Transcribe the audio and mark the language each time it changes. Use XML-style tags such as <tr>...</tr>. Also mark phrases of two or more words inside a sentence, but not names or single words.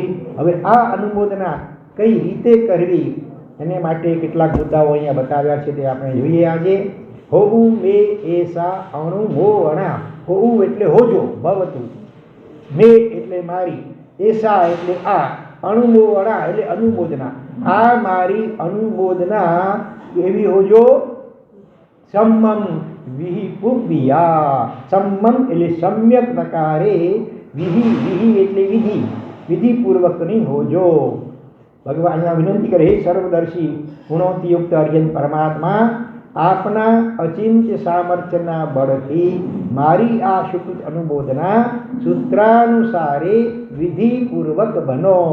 <gu>હવે આ અનુમોદના કઈ રીતે કરવી એને માટે કેટલાક મુદ્દાઓ અહીંયા બતાવ્યા છે તે આપણે જોઈએ આજે।</gu> <pra>होवुं मे एसा अणुमोवणा,</pra> <gu>હોવું એટલે હોજો ભવતું, મે એટલે મારી, એસા એટલે આ, અણુમોવણા એટલે અનુમોદના। આ મારી અનુમોદના કેવી હોજો?</gu> <pra>सम्मम विहिपुव्या,</pra> <gu>सम्मम એટલે સમ્યક પ્રકારે, વિહિ વિહિ એટલે વિધિ, વિધિપૂર્વકની હોજો। ભગવાન અહીંયા વિનંતી કરે, હે સર્વદર્શી ગુણોથી યુક્ત અર્જન પરમાત્મા, આપના અચિંત્ય સામર્થ્યના બળથી મારી આ સુકૃત અનુમોદના સૂત્રાનુસારે વિધિપૂર્વક બનો।</gu>